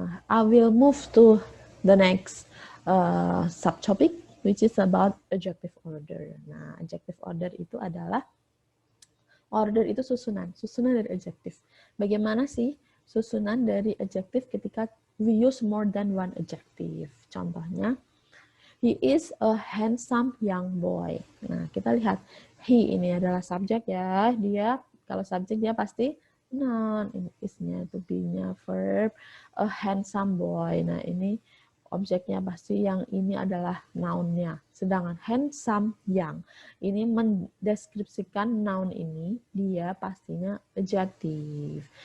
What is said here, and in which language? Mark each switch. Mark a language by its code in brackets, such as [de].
[en] I will move to the next subtopic, which is about adjective order. [id] Nah, adjective order itu adalah order itu susunan dari adjektif. Bagaimana sih susunan dari adjektif ketika we use more than one adjective? [en] Contohnya, he is a handsome young boy. [id] Nah, kita lihat he ini adalah subjek ya. Dia kalau subjek dia pasti noun, ini is-nya itu be-nya verb, a handsome boy. Nah, ini objeknya pasti yang ini adalah noun-nya. Sedangkan handsome young ini mendeskripsikan noun ini, dia pastinya adjektif.